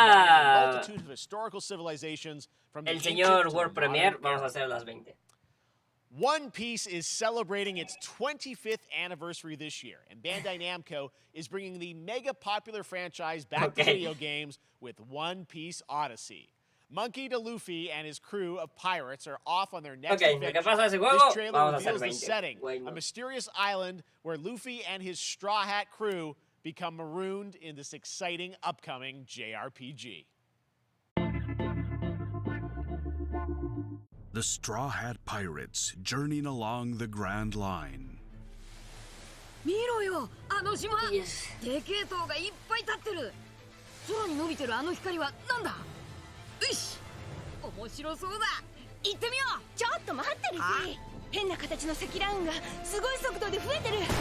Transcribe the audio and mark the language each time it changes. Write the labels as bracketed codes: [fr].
[en] a multitude of historical civilizations from [es] el señor World Premier, vamos a hacer las 20. [en] One Piece is celebrating its 25th anniversary this year, and Bandai Namco is bringing the mega popular franchise back to video games with One Piece Odyssey. Monkey D. Luffy and his crew of pirates are off on their next adventure. This trailer reveals the setting, a mysterious island where Luffy and his Straw Hat crew become marooned in this exciting upcoming JRPG. The Straw Hat Pirates journeying along the Grand Line. [ja] 見ろよ、あの島。でけえ塔がいっぱい立ってる。空に伸びてるあの光はなんだ？よし、面白そうだ。行ってみよう。ちょっと待ってるし。変な形の積乱雲がすごい速度で増えてる。